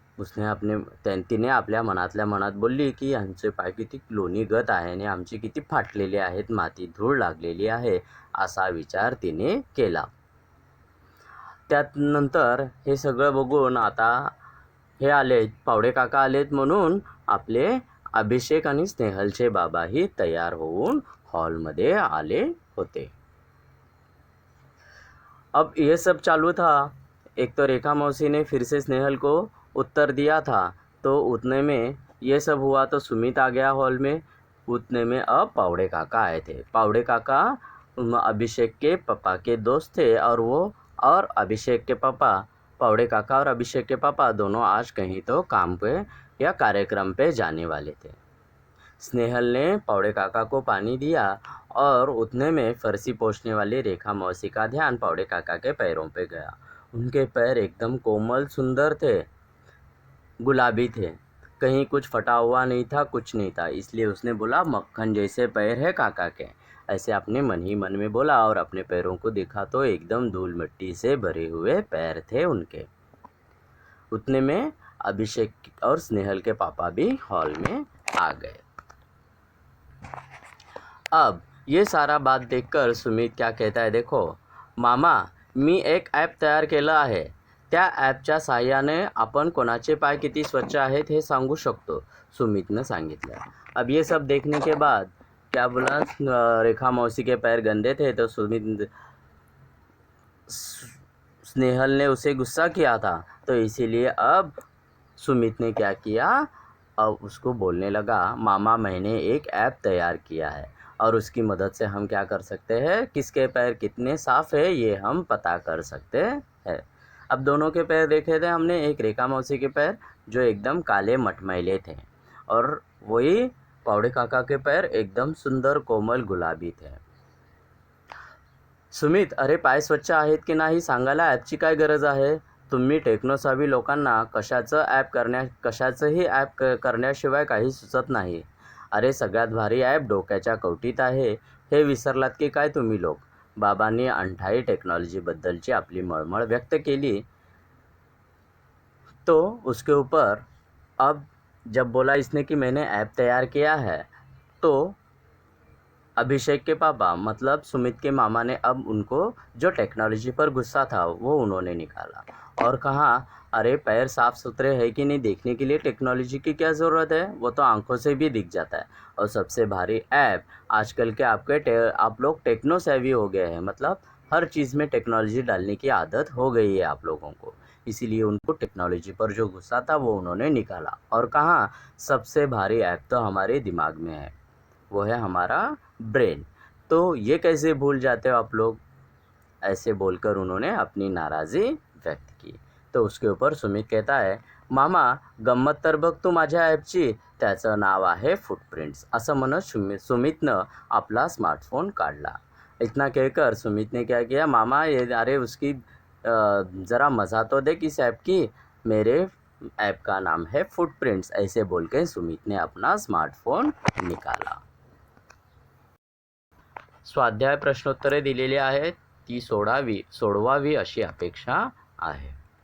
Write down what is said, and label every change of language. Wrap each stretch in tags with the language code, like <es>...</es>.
<mr>तिने आपल्या मनातल्या मनात बोलली की यांचे पाय किती लोणीगत आहे आणि आमचे किती फाटलेले आहेत, माती धूळ लागलेली आहे, असा विचार तिने केला. त्यानंतर हे सगळं बघून आता हे आलेत, पावडे काका आलेत म्हणून आपले अभिषेक आणि स्नेहलचे बाबाही तयार होऊन हॉलमध्ये आले होते.</mr> <hi>अब ये सब चालू था. एक तो रेखा मौसी ने फिर से स्नेहल को उत्तर दिया था, तो उतने में ये सब हुआ तो सुमित आ गया हॉल में. उतने में अब पावड़े काका आए थे. पावड़े काका अभिषेक के पापा के दोस्त थे और अभिषेक के पापा, पावड़े काका और अभिषेक के पापा दोनों आज कहीं तो काम पे या कार्यक्रम पे जाने वाले थे. स्नेहल ने पावड़े काका को पानी दिया और उतने में फरसी पोंछने वाली रेखा मौसी का ध्यान पावड़े काका के पैरों पे गया. उनके पैर एकदम कोमल सुंदर थे, गुलाबी थे, कहीं कुछ फटा हुआ नहीं था, कुछ नहीं था. इसलिए उसने बोला, मक्खन जैसे पैर है काका के. ऐसे अपने मन ही मन में बोला और अपने पैरों को देखा तो एकदम धूल मिट्टी से भरे हुए पैर थे उनके. उतने में अभिषेक और स्नेहल के पापा भी हॉल में आ गए. अब ये सारा बात देखकर सुमित क्या कहता है, देखो मामा,</hi> <mr>मी एक ॲप तयार केलं आहे. त्या ॲपच्या साहाय्याने आपण कोणाचे पाय किती स्वच्छ आहेत हे सांगू शकतो, सुमितनं सांगितलं.</mr> <hi>अब ये सब देखने के बाद क्या बोला, रेखा मौसी के पैर गंदे थे तो स्नेहल ने उसे गुस्सा किया था, तो इसीलिए अब सुमित ने क्या किया, अब उसको बोलने लगा, मामा मैंने एक ऐप तैयार किया है और उसकी मदद से हम क्या कर सकते हैं, किसके पैर कितने साफ़ है ये हम पता कर सकते हैं. अब दोनों के पैर देखे थे हमने, एक रेखा मौसी के पैर जो एकदम काले मटमैले थे और वही पावड़े काका के पैर एकदम सुंदर कोमल गुलाबी थे.</hi> <mr>सुमित, अरे पाय स्वच्छ आहेत की नाही सांगायला ॲपची काय गरज आहे. तुम्ही टेक्नोसावी लोकांना कशाचंही ॲप करण्याशिवाय काही सुचत नाही. अरे सगळ्यात भारी ॲप डोक्याच्या कवटीत आहे, हे विसरलात की काय तुम्ही लोक. बाबांनी अंठाई टेक्नॉलॉजीबद्दलची आपली मळमळ व्यक्त केली.</mr> <hi>तो उसके ऊपर अब जब बोला इसने कि मैंने ऐप तैयार किया है, तो अभिषेक के पापा मतलब सुमित के मामा ने अब उनको जो टेक्नोलॉजी पर गुस्सा था वो उन्होंने निकाला और कहा, अरे पैर साफ सुथरे है कि नहीं देखने के लिए टेक्नोलॉजी की क्या ज़रूरत है, वो तो आंखों से भी दिख जाता है। और सबसे भारी ऐप आजकल के आप लोग टेक्नो सेवी हो गए हैं, मतलब हर चीज़ में टेक्नोलॉजी डालने की आदत हो गई है आप लोगों को। इसीलिए उनको टेक्नोलॉजी पर जो गुस्सा था वो उन्होंने निकाला और कहा, सबसे भारी ऐप तो हमारे दिमाग में है, वो है हमारा ब्रेन। तो ये कैसे भूल जाते हो आप लोग, ऐसे बोलकर उन्होंने अपनी नाराज़ी व्यक्त की। तो उसके ऊपर सुमित कहता है,</hi> <mr>मामा गंमत तर बघ तू माझ्या ॲपची, त्याचं नाव आहे फुटप्रिंट्स, असं म्हणत सुमितनं आपला स्मार्टफोन काढला।</mr> <hi>इतना कहकर सुमित ने क्या किया, मामा ये अरे उसकी ज़रा मज़ा तो देख इस ऐप की, मेरे ऐप का नाम है फुटप्रिंट्स, ऐसे बोल के सुमित ने अपना स्मार्टफोन निकाला।</hi> <mr>स्वाध्याय प्रश्नोत्तरे दिलेली आहेत, ती सोडवावी अशी अपेक्षा आहे।</mr>